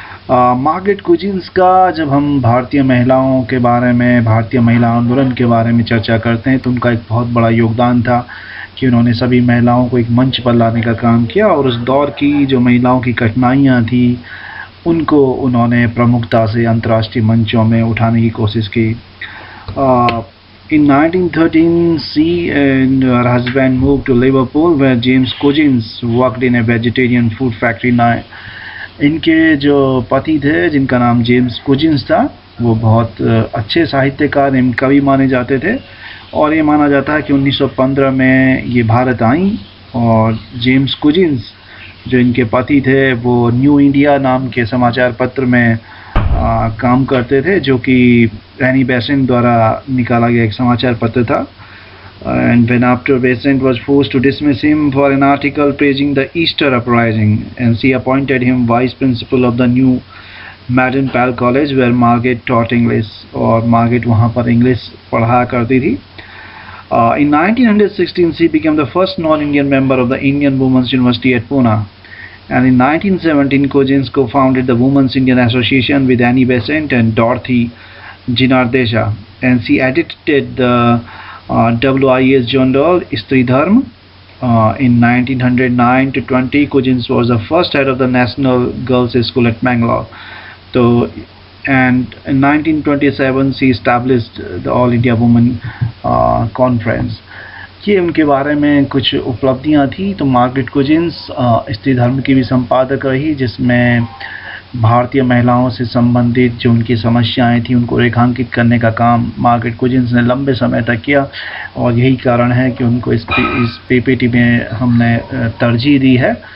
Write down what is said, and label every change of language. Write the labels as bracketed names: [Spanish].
[Hindi] Margaret cuisines का जब हम भारतीय महिलाओं के बारे में, भारतीय महिला आंदोलन के बारे में चर्चा करते हैं तो उनका एक बहुत बड़ा योगदान था कि उन्होंने सभी महिलाओं को एक मंच पर लाने का काम किया और उस दौर की जो महिलाओं की कठिनाइयाँ थी उनको उन्होंने प्रमुखता से अंतर्राष्ट्रीय मंचों में उठाने की कोशिश की। [English] In 1913, she and her husband moved to Liverpool, where James Coggins worked in a vegetarian food factory. [Hindi] इनके जो पति थे, जिनका नाम जेम्स कुजिन्स था, वो बहुत अच्छे साहित्यकार एवं कवि माने जाते थे और ये माना जाता है कि 1915 में ये भारत आई और जेम्स कुजिन्स जो इनके पति थे वो न्यू इंडिया नाम के समाचार पत्र में काम करते थे, जो कि एनी बेसेंट द्वारा निकाला गया एक समाचार पत्र था। [English] And when after Besant was forced to dismiss him for an article praising the Easter uprising, and she appointed him vice principal of the new Madden Pal College, where Margaret taught English, [Hindi] और Margaret वहाँ पर English पढ़ा करती थी। [English] In 1916, she became the first non-Indian member of the Indian Women's University at Pune, and in 1917, Coggins co-founded the Women's Indian Association with Annie Besant and Dorothy Jinardesha, and she edited the WIS journal Stri Dharm. In 1909 to 20, Coggins was the first head of the National Girls' School at Mangalore. And in 1927, she established the All India Women Conference. [Hindi] ये उनके बारे में कुछ उपलब्धियां थी। तो Margaret cuisines स्त्री धर्म की भी संपादक रही, जिसमें भारतीय महिलाओं से संबंधित जो उनकी समस्याएं थी उनको रेखांकित करने का काम मार्गरेट कुजिन्स ने लंबे समय तक किया और यही कारण है कि उनको इस PPT में हमने तरजीह दी है।